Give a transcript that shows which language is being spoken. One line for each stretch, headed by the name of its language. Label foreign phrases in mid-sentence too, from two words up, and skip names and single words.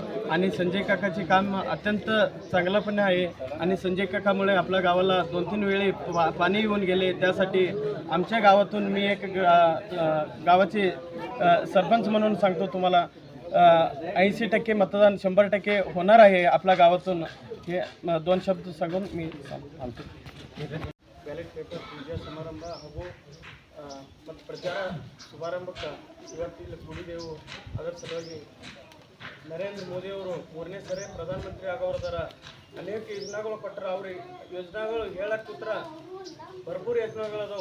Marathi: आणि संजय काकाचे काम अत्यंत चांगल्यापणे आहे आणि संजय काकामुळे आपल्या गावाला 2-3 वेळी पाणी येऊन गेले। त्यासाठी आमच्या गावातून मी एक गावाचे सरपंच म्हणून सांगतो तुम्हाला 80% मतदान 100% होणार आहे आपल्या गावातून। हे 2 शब्द सांगून मी सांगतो।
English: ballot paper
Kannada: ಪೂಜಾ ಸಮಾರಂಭ ಹಾಗೂ ಮತ್ತು ಪ್ರಚಾರ ಶುಭಾರಂಭಕ್ಕೆ ಇವತ್ತಿಲ್ಲಿ ಕೂಡಿದೆವು। ಅದರ ಸಲುವಾಗಿ ನರೇಂದ್ರ ಮೋದಿಯವರು 3ನೇ ಸರಿ ಪ್ರಧಾನಮಂತ್ರಿ ಆಗೋರದಾರ। ಅನೇಕ ಯೋಜನೆಗಳು ಕೊಟ್ಟರೆ ಅವ್ರಿಗೆ ಯೋಜನೆಗಳು ಹೇಳಕ್ಕೆ ಕೂತ್ರ ಭರ್ಪೂರ್ ಯೋಜನೆಗಳದಾವು।